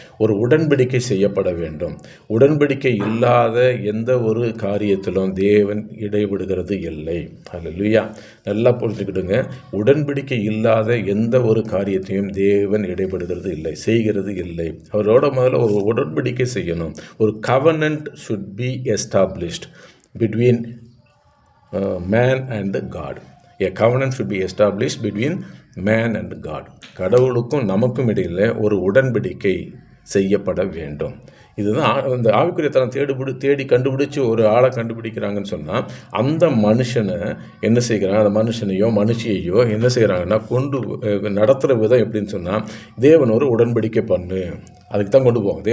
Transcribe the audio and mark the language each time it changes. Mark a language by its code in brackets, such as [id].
[ta] ஒரு உடன்படிக்கை செய்யப்பட வேண்டும். உடன்படிக்கை இல்லாத எந்த ஒரு காரியத்திலும் தேவன் இடைவிடுகிறது இல்லை. அல்லேலூயா. நல்லா புரிஞ்சுக்கிடுங்க. உடன்படிக்கை இல்லாத எந்த ஒரு காரியத்தையும் தேவன் இடைபடுகிறது இல்லை, செய்கிறது இல்லை. அவரோட முதல்ல ஒரு உடன்படிக்கை செய்யணும். ஒரு [en] covenant should be established between man and God. A covenant should be established between man and God. [ta] கடவுளுக்கும் நமக்கும் இடையில் ஒரு உடன்படிக்கை செய்யப்பட வேண்டும். இதுதான் இந்த ஆவிக்குரிய தலம் தேடி கண்டுபிடிச்சி ஒரு ஆளை கண்டுபிடிக்கிறாங்கன்னு சொன்னால், அந்த மனுஷனை என்ன செய்கிறாங்க, அந்த மனுஷனையோ மனுஷியையோ என்ன செய்கிறாங்கன்னா கொண்டு நடத்துகிற விதம் எப்படின்னு சொன்னால், தேவனோடு உடன்படிக்கை பண்ணு, அதுக்கு தான் கொண்டு போவோம்.